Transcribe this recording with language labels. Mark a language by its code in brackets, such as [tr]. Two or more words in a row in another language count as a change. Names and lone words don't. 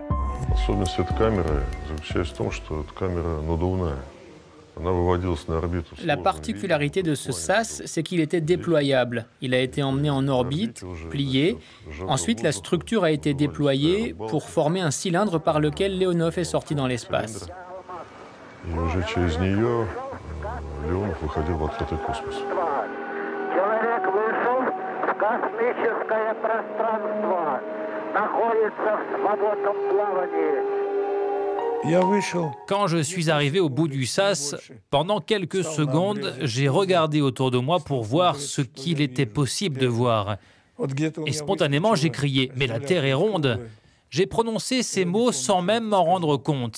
[fr] La particularité de ce sas, c'est qu'il était déployable. Il a été emmené en orbite, plié. Ensuite, la structure a été déployée pour former un cylindre par lequel Leonov est sorti dans l'espace. [ru] И уже через нее Леонов выходил в открытый космос. Человек вышел в космическое пространство, находится в свободном плавании. [fr] Quand je suis arrivé au bout du sas, pendant quelques secondes, j'ai regardé autour de moi pour voir ce qu'il était possible de voir. Et spontanément, j'ai crié « Mais la Terre est ronde !» J'ai prononcé ces mots sans même m'en rendre compte.